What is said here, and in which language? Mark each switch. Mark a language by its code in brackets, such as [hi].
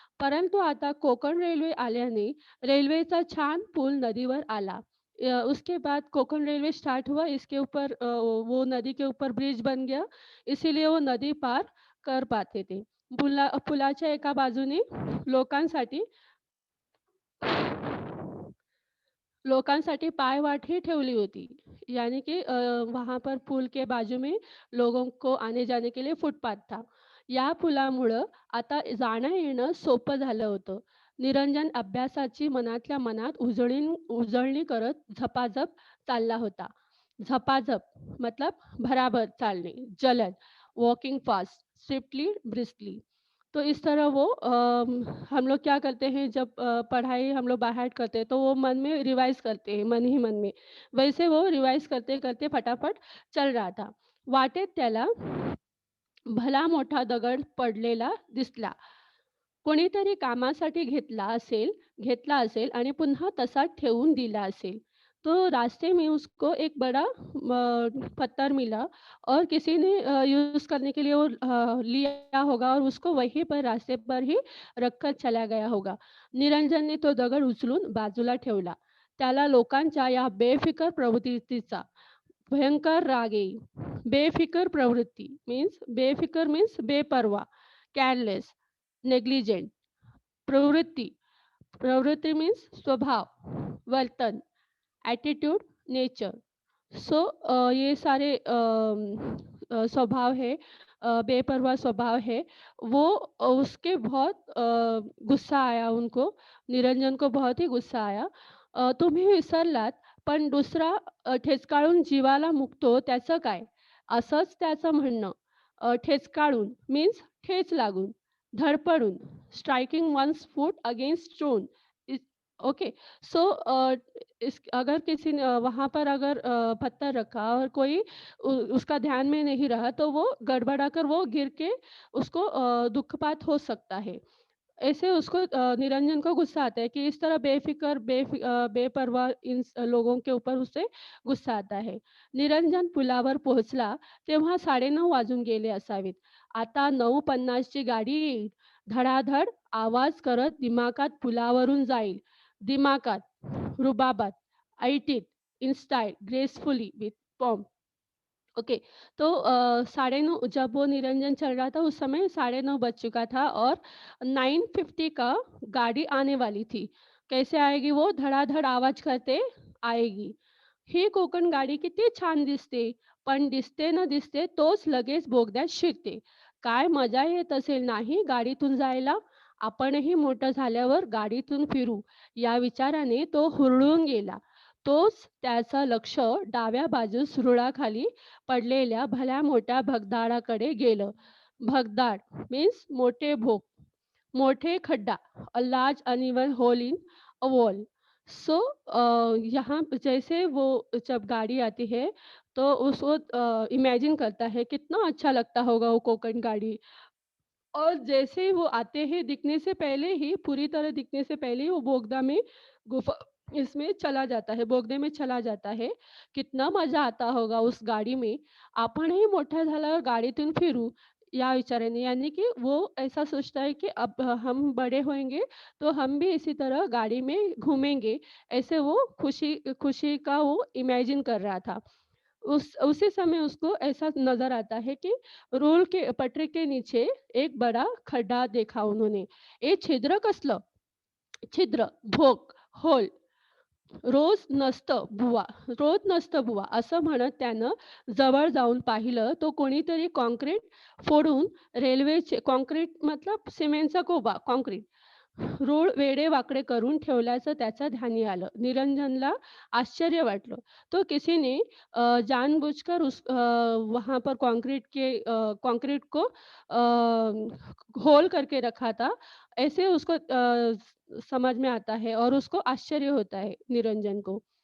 [mr] परंतु आता कोकण रेल्वे आल्याने रेल्वेचा छान पूल नदीवर आला. [hi] उसके बाद कोकण रेल्वे स्टार्ट हुआ, इसके ऊपर वो नदी के ऊपर ब्रिज बन गया, इसीलिए वो नदी पार कर पाते थे. [mr] पुलाच्या एका बाजूने लोकांसाठी लोकांसाठी पायवाट ही ठेवली होती. [hi] यानी कि वहाँ पर पुल के बाजू में लोगों को आने-जाने के लिए फुटपाथ था. [mr] या पुलामुळं आता जाणं-येणं सोपं झालं होतं. निरंजन अभ्यासाची मनातल्या मनात उजळणी करत झपाझप चालला होता. झपाझप मतलब भराभर चालणे, जलद, [en] Walking fast, swiftly, briskly. [hi] तो इस तरह वो हम लोग क्या करते हैं जब पढ़ाई हम लोग [en] by heart [hi] करते हैं तो वो मन में रिवाइज़ करते हैं, मन ही मन में. वैसे वो रिवाइज़ करते-करते फटाफट चल रहा था. [mr] वाटेत त्याला भला मोठा दगड पडलेला दिसला. कोणीतरी कामासाठी घेतला असेल आणि पुन्हा तसाच ठेवून दिला असेल. [hi] तो रास्ते में उसको एक बड़ा पत्थर मिला और किसी ने यूज़ करने के लिए वो लिया होगा और उसको वहीं पर रास्ते पर ही रखकर चला गया होगा. [mr] निरंजनने तो दगड उचलून बाजूला ठेवला. त्याला लोकांच्या या बेफिकर प्रवृत्तीचा भयंकर राग येई. बेफिकर प्रवृत्ती बेफिकर मीन्स बेपर्वा, [en] Careless, negligent. [mr] प्रवृत्ती, प्रवृत्ती मीन्स स्वभाव, वर्तन, [en] Attitude, nature. [hi] सो ये सारे स्वभाव है, बेपरवाह स्वभाव है, वो उसके बहुत गुस्सा आया उनको, निरंजन को बहुत ही गुस्सा आया. [mr] तुम्ही विसरलात, पण दुसरा ठेचकाळून जीवाला मुकतो त्याचं काय? असंच त्याचं म्हणणं. ठेचकाळून मीन्स ठेच लागून, धडपडून, [en] Striking once foot against stone. इस okay. [hi] सो इस अगर किसी ने वहाँ पर अगर पत्थर रखा और कोई उसका ध्यान में नहीं रहा तो वो गड़बड़ाकर वो गिर के उसको दुःखपात हो सकता है. ऐसे उसको निरंजन को गुस्सा आता है कि इस तरह बेपरवाह लोगों के ऊपर उसे गुस्सा आता है. [mr] निरंजन पुलावर पोहोचला तेव्हा 9:30 वाजून गेले असावेत. आता 9:50 ची गाडी येईल. धडाधड आवाज करत दिमाखात पुलावरून जाईल. दिमाखात, रुबाबात, ऐटीत, [en] In style, gracefully, with pomp. Okay. [hi] तो 9:30 जब वो निरंजन चल रहा था उस समय 9:30 बज चुका था और 9:50 का गाड़ी आने वाली थी. कैसे आएगी वो? धडाधड आवाज करते आएगी. [mr] ही कोकण गाडी किती छान दिसते, पण दिसते न दिसते तोच लगेच बोगद्यात शिरते. काय मजा येत असेल नाही गाडीतून जायला? आपणही मोठं झाल्यावर गाडीतून फिरू, या विचाराने तो हुरळून गेला. तोच त्याचं लक्ष डाव्या बाजूस रुळाखाली पडलेल्या भल्या मोठ्या भगदाडाकडे गेलं. भगदाड मीन्स मोठे भोग, मोठे खड्डा, [en] A large uneven hole in a wall. [hi] सो यहाँ पे जैसे वो जब गाड़ी आती है तो उसको इमेजिन करता है कितना अच्छा लगता होगा वो कोकण गाड़ी. और जैसे ही वो आते हैं दिखने से पहले ही पूरी तरह दिखने से पहले ही वो बोगदा में गुफ़ा इसमें चला जाता है, बोगदे में चला जाता है. कितना मजा आता होगा उस गाड़ी में. [mr] आपणही मोठा झाल्यावर गाडीतून फिरू या विचाराने, [hi] यानी कि वो ऐसा सोचता है कि अब हम बड़े होंगे तो हम भी इसी तरह गाड़ी में घूमेंगे. ऐसे वो खुशी खुशी का वो इमेजिन कर रहा था. उस उसी समय उसको ऐसा नज़र आता है कि रोल के पटरी के नीचे एक बड़ा खड्डा देखा उन्होंने. [mr] "ए छिद्र कसलं?" "छिद्र, भोक, होल." रोज नसतं बुवा असं म्हणत त्यानं जवळ जाऊन पाहिलं तो कोणीतरी काँक्रीट फोडून रेल्वेचे काँक्रीट मतलब सिमेंटचा कोबा काँक्रीट रोड वेडेवाकडे करून ठेवल्याचं त्याच्या ध्यानी आलं. निरंजनला आश्चर्य वाटलं. [hi] तो किसी ने जानबूझकर वहाँ पर कंक्रीट को होल करके रखा था, ऐसे उसको समझ में आता है और उसको आश्चर्य होता है निरंजन को.